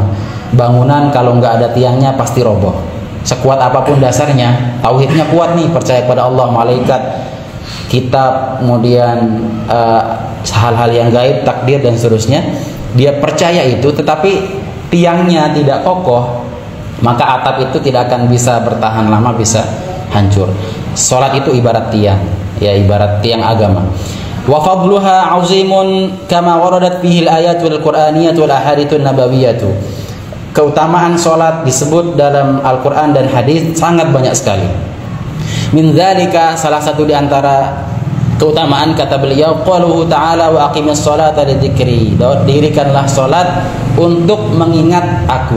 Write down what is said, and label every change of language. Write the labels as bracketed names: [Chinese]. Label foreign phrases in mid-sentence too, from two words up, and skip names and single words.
[Indonesian] Bangunan kalau enggak ada tiangnya pasti roboh. Sekuat apapun dasarnya, tauhidnya kuat nih, percaya kepada Allah, malaikat, kitab, kemudian hal-hal yang gaib, takdir dan seterusnya, dia percaya itu, tetapi tiangnya tidak kokoh, maka atap itu tidak akan bisa bertahan lama, bisa hancur. Salat itu ibarat tiang, ya, ibarat tiang agama. [Arabic] وفضلها عظيم كما وردت فيه الآيات والقرآنية والأحاديث النبوية. [Indonesian] Keutamaan salat disebut dalam Al-Qur'an dan hadis sangat banyak sekali. [Arabic] من ذلك, [Indonesian] salah satu di antara keutamaan, kata beliau, [Arabic] قوله تعالى وأقم الصلاة لذكري, [Indonesian] dirikanlah salat untuk mengingat aku.